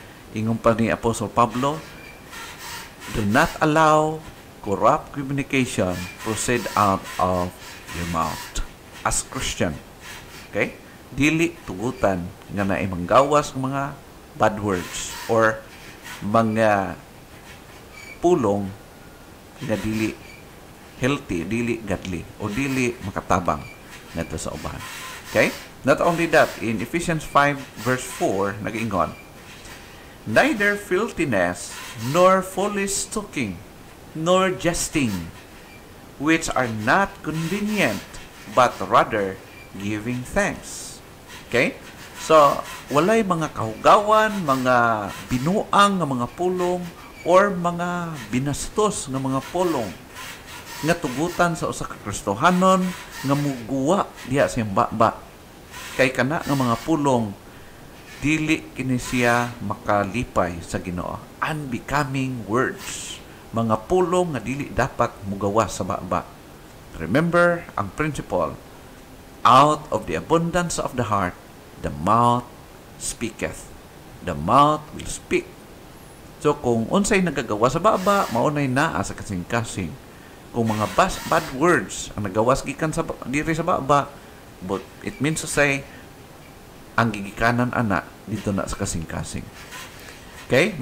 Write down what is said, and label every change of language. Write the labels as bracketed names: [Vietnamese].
[Cebuano] Ingon pa ni [English] Apostle Pablo, do not allow corrupt communication proceed out of your mouth as Christian. Okay? [Cebuano] Dili tugutan nga naay manggawas ng mga [English] bad words [Cebuano] or mga pulong nga dili healthy, dili godly, o dili makatabang ngadto sa uban. [English] Okay? Not only that, in Ephesians 5 verse 4, [Cebuano] nag-ingon, [English] neither filthiness, nor foolish talking, nor jesting, which are not convenient, but rather giving thanks. Okay? [Cebuano] So, walay mga kahugawan, mga binuang nga mga pulong, or mga binastos nga mga pulong, nga tugutan sa usa ka Kristohanon, nga muguwa diha sa baba. Kay kana nga mga pulong, dili kini siya makalipay sa Ginoo. [English] Unbecoming words. [Cebuano] Mga pulong nga dili dapat mugawa sa baba. [English] Remember ang principle, out of the abundance of the heart, the mouth speaketh. The mouth will speak. [Cebuano] So kung unsay nagagawa sa baba, maunay naa sa kasing-kasing. Kung mga [English] bad words [Cebuano] ang nagawas gikan sa diri sa baba, [English] but it means to say [Cebuano] ang gigikanan ana dito na sa kasing-kasing. [English] Okay?